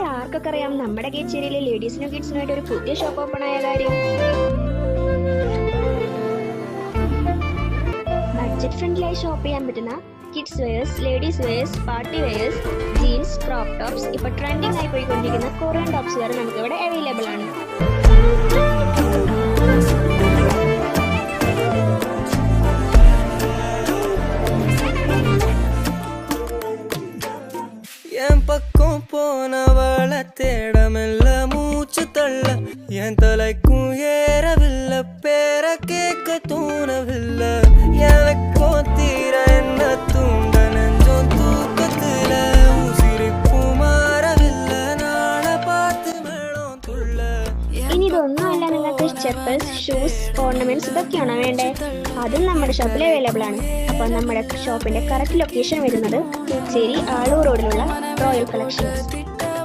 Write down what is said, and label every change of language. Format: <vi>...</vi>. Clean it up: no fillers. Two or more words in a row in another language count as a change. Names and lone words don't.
<ml>ആർക്കൊക്കെ അറിയാം നമ്മുടെ കേച്ചേരിയിലെ ലേഡീസിനും കിഡ്സിനുമായിട്ട് ഒരു പുതിയ</ml> <en>shop open</en> <ml>ആയ കാര്യം? ബഡ്ജറ്റ് ഫ്രണ്ട്ലിയായി ഷോപ്പ് ചെയ്യാൻ പറ്റുന്ന</ml> <en>kids wears, ladies wears, party wears, jeans, crop tops,</en> <ml>ഇപ്പൊ ട്രെൻഡിങ് ആയി പോയിക്കൊണ്ടിരിക്കുന്ന</ml> <en>Korean tops</en> <ml>വരെ നമുക്ക് ഇവിടെ അവൈലബിൾ ആണ്.</ml> <ta>என் பக்கம் போனவளை தேடமெல்ல மூச்சு தள்ள என் தலைக்கும் ஏறவில்லை, பேர கேட்க தோணவில்லை, எனக்கும் தீர என்ன தூண்ட நெஞ்சம் தூக்கத்துல உசிரிப்பு மாறவில்லை, நாளை பார்த்து மேளம் துள்ள.</ta> <ml>ഇനി ഇതൊന്നുമല്ല, നിങ്ങൾക്ക് ചെപ്പൽസ്, ഷൂസ്, ഓർണമെന്റ്സ് ഇതൊക്കെയാണോ വേണ്ടേ? അതും നമ്മുടെ ഷോപ്പിൽ അവൈലബിൾ ആണ്. അപ്പോൾ നമ്മുടെ ഷോപ്പിന്റെ</ml> <en>correct location</en> <ml>വരുന്നത് കേച്ചേരി ആളൂർ റോഡിലുള്ള റോയൽ കളക്ഷൻസ്.</ml>